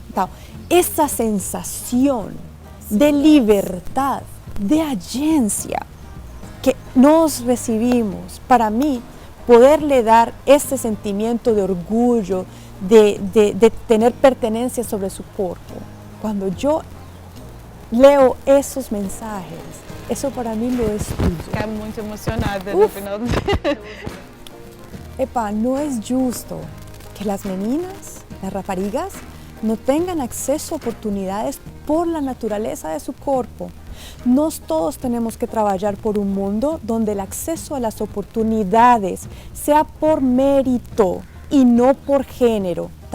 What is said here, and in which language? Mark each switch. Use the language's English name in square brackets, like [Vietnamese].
[Spanish] Entonces, esa sensación de libertad, de agencia que nos recibimos, para mí, poderle dar ese sentimiento de orgullo, de tener pertenencia sobre su cuerpo. Cuando yo leo esos mensajes, eso para mí lo es tudo. [Portuguese] Fiquei muito emocionada no final. [Spanish] Epa, no es justo que las meninas, las raparigas, no tengan acceso a oportunidades por la naturaleza de su cuerpo. Nos todos tenemos que trabajar por un mundo donde el acceso a las oportunidades sea por mérito y no por género.